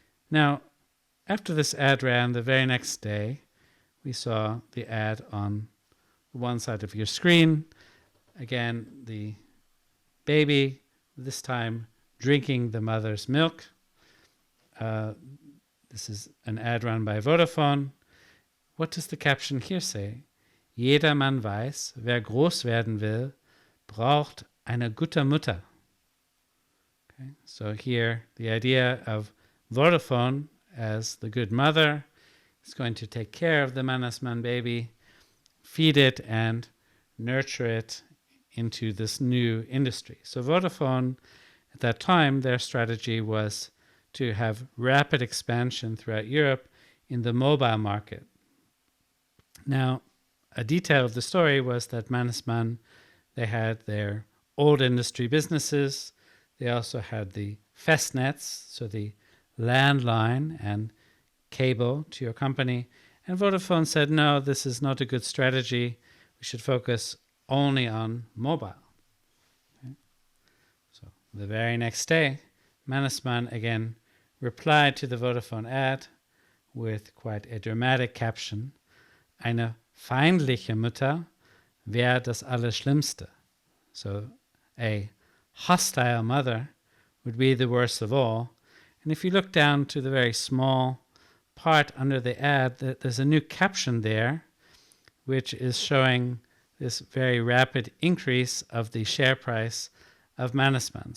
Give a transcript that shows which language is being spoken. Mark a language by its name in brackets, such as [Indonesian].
[English] Now, after this ad ran, the very next day, we saw the ad on one side of your screen. Again, the baby, this time drinking the mother's milk. This is an ad run by Vodafone. What does the caption here say? [German] Jedermann weiß, wer groß werden will, braucht eine gute Mutter. [English] Okay, so here, the idea of Vodafone as the good mother is going to take care of the Mannesmann baby, feed it, and nurture it into this new industry. So Vodafone, at that time, their strategy was to have rapid expansion throughout Europe in the mobile market. Now, a detail of the story was that Mannesmann, they had their old industry businesses. They also had the Festnetz, so the landline and cable to your company. And Vodafone said, no, this is not a good strategy. We should focus only on mobile. Okay. So the very next day, Mannesmann again replied to the Vodafone ad with quite a dramatic caption. [German] Eine feindliche Mutter wäre das Allerschlimmste. [English] So a hostile mother would be the worst of all. And if you look down to the very small part under the ad, there's a new caption there, which is showing this very rapid increase of the share price of Mannesmann.